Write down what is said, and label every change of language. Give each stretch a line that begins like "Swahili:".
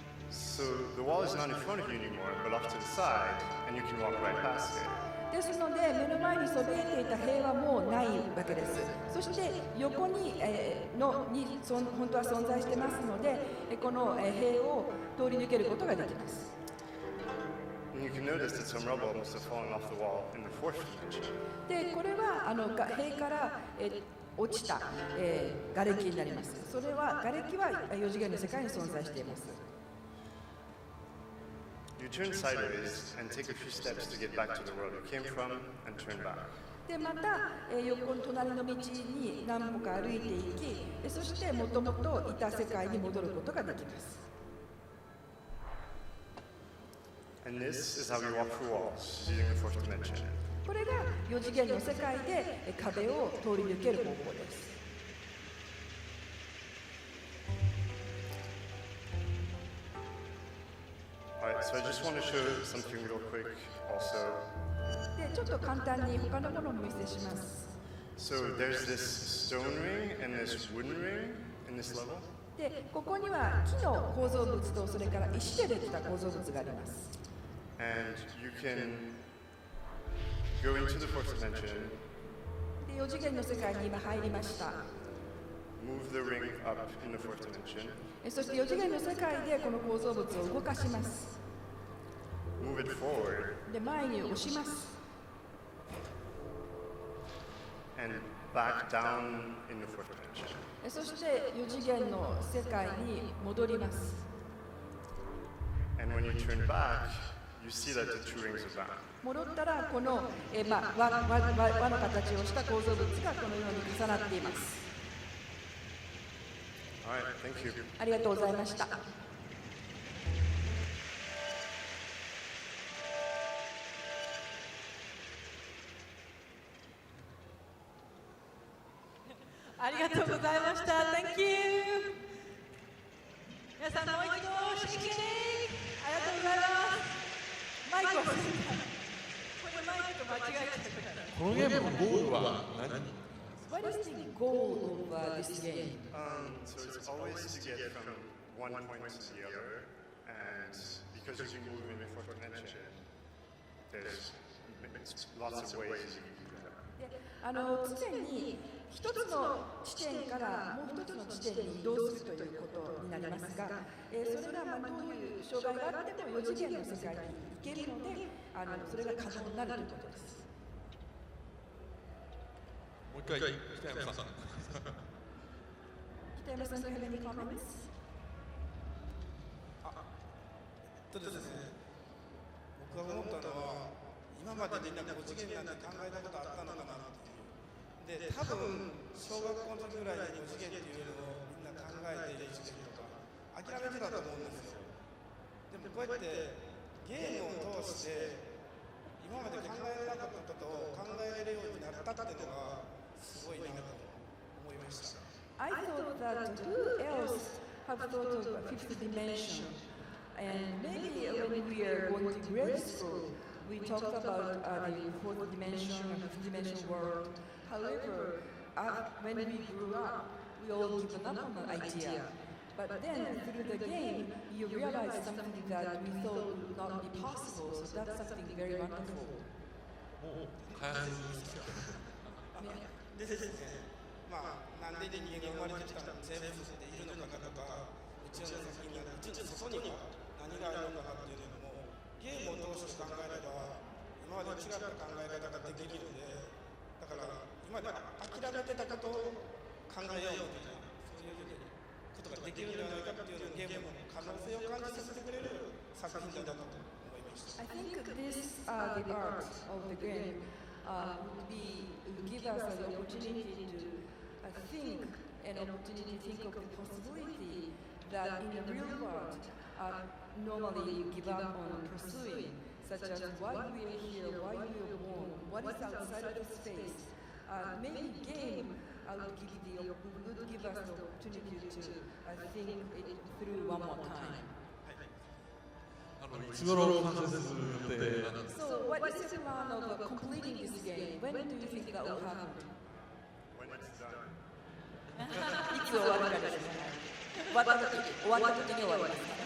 English: So the wall is not in front of you anymore, but off to the side, and you can walk right past it.
Japanese: ですので目の前にそびえていた塀はもうないわけです。そして横に、本当は存在してますので、この塀を通り抜けることができます。
English: And you can notice that some rubble must have fallen off the wall in the fourth dimension.
Japanese: でこれは塀から落ちた、瓦礫になります。それは瓦礫は4次元の世界に存在しています。
English: You turn sideways and take a few steps to get back to the world you came from and turn back.
Japanese: でまた、横の隣の道に何歩か歩いていき、そしてもともといた世界に戻ることができます。
English: And this is how we walk through walls using the fourth dimension.
Japanese: これが4次元の世界で壁を通り抜ける方法です。
English: Alright, so I just want to show something real quick also.
Japanese: でちょっと簡単に他のものをお見せします。
English: So there's this stone ring and this wooden ring in this level.
Japanese: でここには木の構造物とそれから石でできた構造物があります。
English: And you can go into the fourth dimension.
Japanese: で4次元の世界に今入りました。
English: Move the ring up in the fourth dimension.
Japanese: そして4次元の世界でこの構造物を動かします。
English: Move it forward.
Japanese: で前に押します。
English: And back down in the fourth dimension.
Japanese: そして4次元の世界に戻ります。
English: And when you turn back, you see that the two rings are back.
Japanese: 戻ったらこの、輪の形をした構造物がこのように重なっています。
English: Alright, thank you.
Japanese: ありがとうございました。ありがとうございました。
English: Thank you.
Japanese: 皆さんもう一度シェイキーありがとうございます。マイクをこれマイクと間違えちゃったから。このゲームのゴールは何
English: ？What is the goal of this game? So it's always to get from one point to the other, and because you can move in the fourth dimension, there's lots of ways you can do that.
Japanese: 常に一つの地点からもう一つの地点に移動するということになりますが、それがどういう障害があっても4次元の世界に行けるので、それが可能になるということです。もう一回、北山さん。
English: 北山さん、do you have any comments?
Japanese: ですね、僕が思ったのは、今までみんな5次元なんて考えたことあったのかなっていう。で、多分小学校の時ぐらいに5次元っていうのをみんな考えている時期とか諦めてたと思うんですよ。でもこうやってゲームを通して今まで考えられなかったことを考えれるようになったっていうのがすごいなと思いました。
English: I thought that who else have thought of a fifth dimension, and maybe when we are going to grade school, we talked about the fourth dimension and fifth dimension world. However, when we grew up, we all given up on the idea. But then through the game, you realize something that we thought would not be possible. So that's something very wonderful.
Japanese: でですね、なんで人間が生まれてきた生物っているのかなとか、宇宙の先にある宇宙の外には何があるのかなっていうのもゲームを通して考えれば今まで違った考え方ができるので、だから今まで諦めてたことを考えようみたいな、そういうことができるんじゃないかっていうのをゲームの可能性を感じさせてくれる作品だなと思いました。
English: I think this, the art of the game, would give us an opportunity to think, an opportunity to think of the possibility that in the real world, normally you give up on pursuing, such as why we are here, why we are born, what is outside of the space. Maybe game would give us the opportunity to think it through one more time. So what is the plan of completing this game? When do you think that will happen? When it's done.
Japanese: いつ終わるかですね。終わった時に終わります。